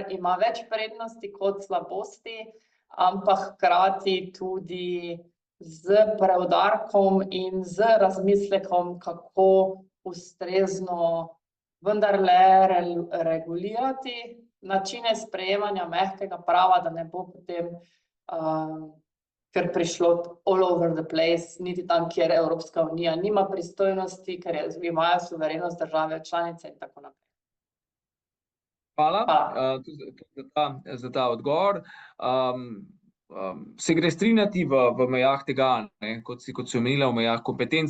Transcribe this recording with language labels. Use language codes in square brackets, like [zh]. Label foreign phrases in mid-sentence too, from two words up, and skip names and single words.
[sl] ima več prednosti kot slabosti, ampak hkrati tudi z preudarkom in z razmislekom, kako ustrezno vendarle regulirati načine sprejemanja mehkega prava, da ne bo potem ker prišlo [en] all over the place, [sl] niti tam, kjer Evropska unija nima pristojnosti, ker imajo suverenost države članice in tako naprej. Hvala Hvala. tudi za ta odgovor. Se gre strinjati v mejah tega, ne, kot si omenila, v mejah kompetenc.